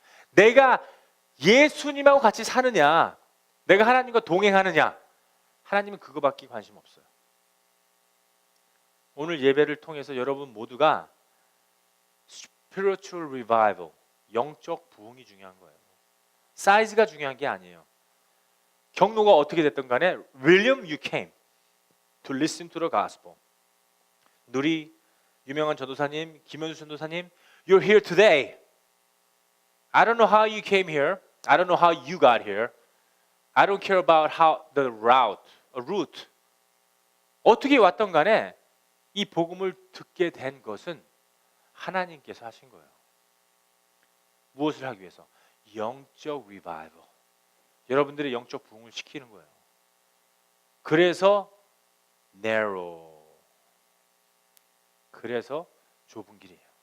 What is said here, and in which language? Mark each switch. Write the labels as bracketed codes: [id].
[ko] 내가 예수님하고 같이 사느냐, 내가 하나님과 동행하느냐, 하나님은 그거밖에 관심 없어요. 오늘 예배를 통해서 여러분 모두가 spiritual revival, 영적 부흥이 중요한 거예요. 사이즈가 중요한 게 아니에요. 경로가 어떻게 됐든 간에 [en] William, you came to listen to the gospel. [ko] 누리 유명한 전도사님, 김현수 전도사님, [en] you're here today. I don't know how you came here. I don't know how you got here. I don't care about how the route. [ko] 어떻게 왔던 간에 이 복음을 듣게 된 것은 하나님께서 하신 거예요. 무엇을 하기 위해서? 영적 리바이벌. 여러분들의 영적 부흥을 시키는 거예요. 그래서 narrow. 그래서 좁은 길이에요.